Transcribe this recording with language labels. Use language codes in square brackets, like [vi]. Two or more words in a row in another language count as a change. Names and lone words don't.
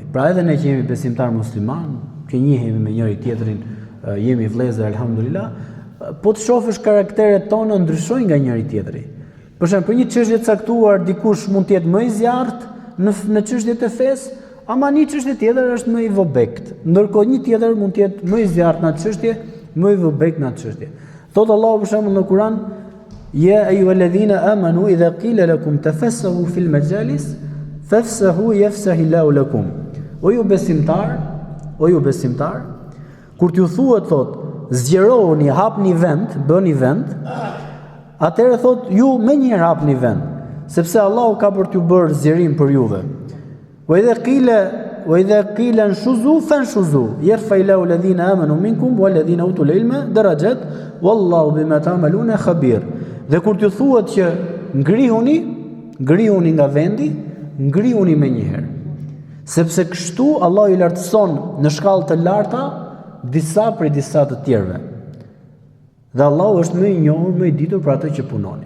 [sq] Pra edhe ne që jemi besimtar musliman, që njihemi me njëri tjetrin, jemi vëllezër alhamdulillah, po të shohësh karakteret tona ndryshojnë nga njëri tjetri. Për shembull, për një çështje të caktuar dikush mund të jetë më i zjarrt në çështjet e fesë, ama një çështje tjetër është më i vobekt. Ndërkohë një tjetër mund të jetë më i zjarrt në atë çështje, më i vobekt në atë çështje. Thot Allahu për shembull në Kur'an: [ar] "يا أيها الذين آمنوا إذا قيل لكم تفسحوا في المجالس فافسحوا يفسح الله لكم." [sq] O ju besimtar, kur t'ju thuhet thot, zgjerohuni, hapni vend, bëni vend, atëherë thot ju menjëherë hapni vend, sepse Allahu ka për t'ju bërë zgjerim për juve. [ar] وإذا قيل انشزوا فانشزوا يرفع الله الذين آمنوا منكم والذين أوتوا العلم درجات والله بما تعملون خبير. [sq] Dhe kur t'ju thuhet që ngrihuni nga vendi, ngrihuni menjëherë. Sepse kështu Allahu i lartëson në shkallë të larta disa prej disa të tjerëve. Dhe Allahu është më i njohur, më i ditur për atë që punoni.